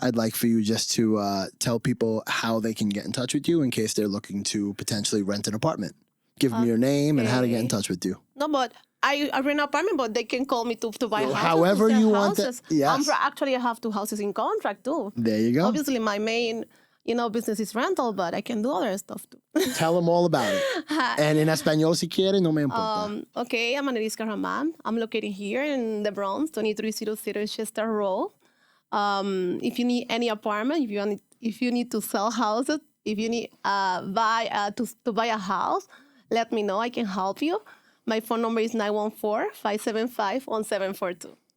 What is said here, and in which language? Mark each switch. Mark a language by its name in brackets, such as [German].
[English] I'd like for you just to tell people how they can get in touch with you in case they're looking to potentially rent an apartment. Give them your name and how to get in touch with you. No, but I rent an apartment, but they can call me to buy houses. However you want it. Yes. Actually, I have 2 houses in contract too. There you go. Obviously, my main business is rental, but I can do other stuff too. Tell them all about it. [Spanish] And en español si quiere, no me importa. [English] Okay, I'm Annerys Rahman. I'm located here in the Bronx, 2300 Chester Road. If you need any apartment, if you need to sell houses, if you need to buy a house, let me know. I can help you. My phone number is 914-575-1742.